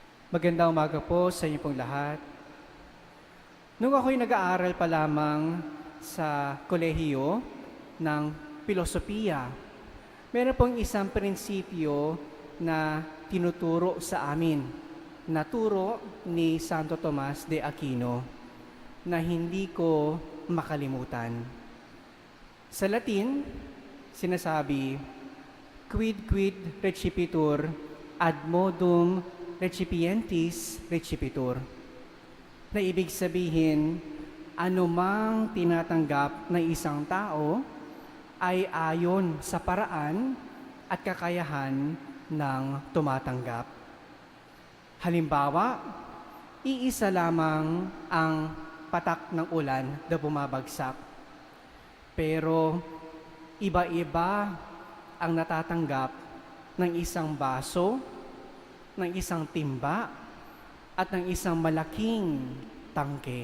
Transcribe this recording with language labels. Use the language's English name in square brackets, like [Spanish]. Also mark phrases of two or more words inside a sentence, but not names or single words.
[Filipino] Magandang umaga po sa inyo pong lahat. Nung ako'y nag-aaral pa lamang sa kolehiyo ng filosofiya, meron pong isang prinsipyo na tinuturo sa amin, na turo ni Santo Tomas de Aquino, na hindi ko makalimutan. Sa Latin, sinasabi, [Latin] quid quid recipitur ad modum recipientis recipitur, [Filipino] na ibig sabihin, anumang tinatanggap ng isang tao ay ayon sa paraan at kakayahan ng tumatanggap. Halimbawa, iisa lamang ang patak ng ulan na bumabagsak, pero iba-iba ang natatanggap ng isang baso, ng isang timba, at ng isang malaking tangke.